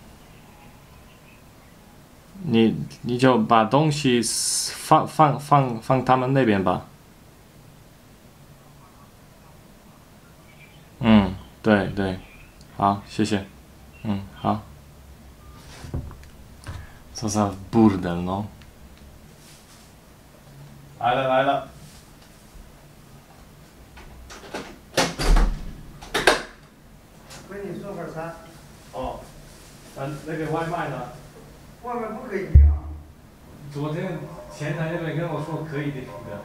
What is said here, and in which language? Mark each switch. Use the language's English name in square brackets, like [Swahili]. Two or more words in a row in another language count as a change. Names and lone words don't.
[Chinese] 你就把东西放他们那边吧。嗯，对对，好，谢谢。嗯， [Polish] 好。Co za burdel, no. [Chinese] 来了来了。给你做份餐。哦，那个外卖呢？外卖不可以订啊。昨天前台那边跟我说可以订的。